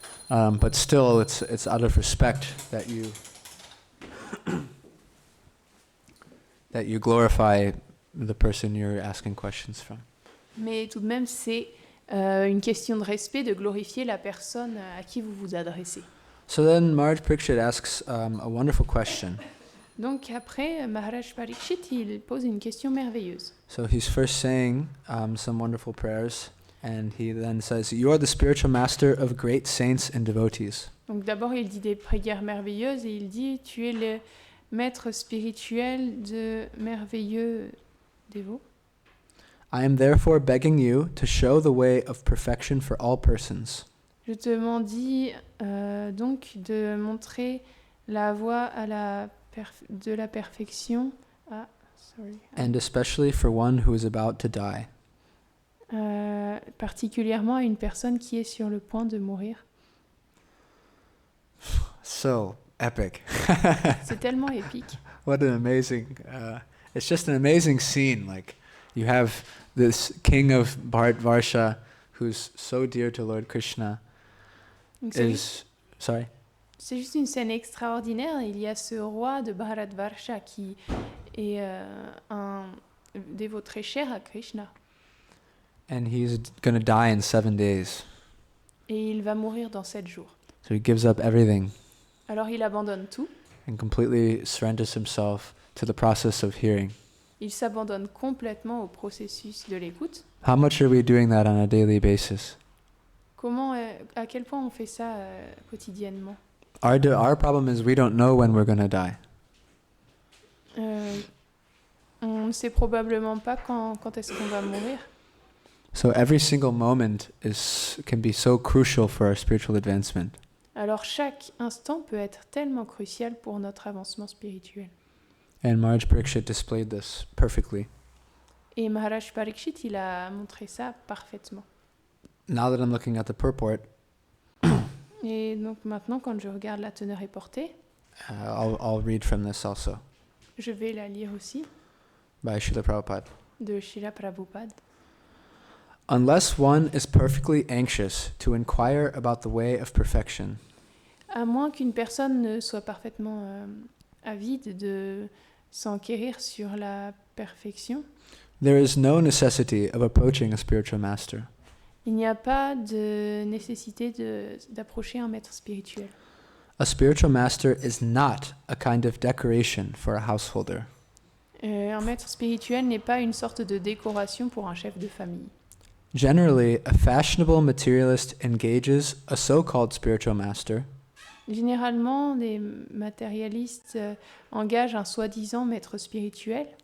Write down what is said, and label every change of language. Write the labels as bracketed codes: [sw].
[en] But still, it's out of respect that you glorify the person you're asking questions from. [fr] Mais tout de même, c'est une question de respect de glorifier la personne à qui vous vous adressez. [en] So then Maharaj Parikshit asks a wonderful question. [fr] Donc après, Maharaj Parikshit, il pose une question merveilleuse. [en] So he's first saying some wonderful prayers, and he then says, "You are the spiritual master of great saints and devotees." [fr] Donc d'abord, il dit des prières merveilleuses et il dit, tu es le maître spirituel de merveilleux dévots. [en] I am therefore begging you to show the way of perfection for all persons. [fr] Je te demande donc de montrer la voie de la perfection, [en] And especially for one who is about to die. [fr] Particulièrement à une personne qui est sur le point de mourir. [en] So epic. [fr] C'est tellement épique. [en] What an amazing, it's just an amazing scene. Like, you have this king of Bharatvarsha who's so dear to Lord Krishna. [fr] Donc, c'est juste une scène extraordinaire. Il y a ce roi de Bharatvarsha qui est un dévot très cher à Krishna. [en] And he's going to die in 7 days. [fr] Et il va mourir dans 7 jours. [en] So he gives up everything. [fr] Alors il abandonne tout. [en] And completely surrenders himself to the process of hearing. [fr] Il s'abandonne complètement au processus de l'écoute. [en] How much are we doing that on a daily basis? [fr] À quel point on fait ça quotidiennement? [en] Our problem is we don't know when we're going to die. [fr] On ne sait probablement pas quand est-ce qu'on va mourir. [en] So every single moment can be so crucial for our spiritual advancement. [fr] Alors chaque instant peut être tellement crucial pour notre avancement spirituel. [en] And Maharaj Parikshit displayed this perfectly. [fr] Et Maharaj Parikshit, il a montré ça parfaitement. [en] Now that I'm looking at the purport, [fr] Et donc maintenant, quand je regarde la teneur et portée, [en] I'll read from this also, [fr] je vais la lire aussi, [en] by Srila Prabhupada. [fr] de Srila Prabhupada. [en] Unless one is perfectly anxious to inquire about the way of perfection, [fr] À moins qu'une personne ne soit parfaitement avide de s'enquérir sur la perfection, [en] there is no necessity of approaching a spiritual master. [fr] il n'y a pas de nécessité d'approcher un maître spirituel. [en] A spiritual master is not a kind of decoration for a householder. [fr] Un maître spirituel n'est pas une sorte de décoration pour un chef de famille. [en] Generally, a fashionable materialist engages a so-called spiritual master [fr] Généralement, les matérialistes engagent un soi-disant maître spirituel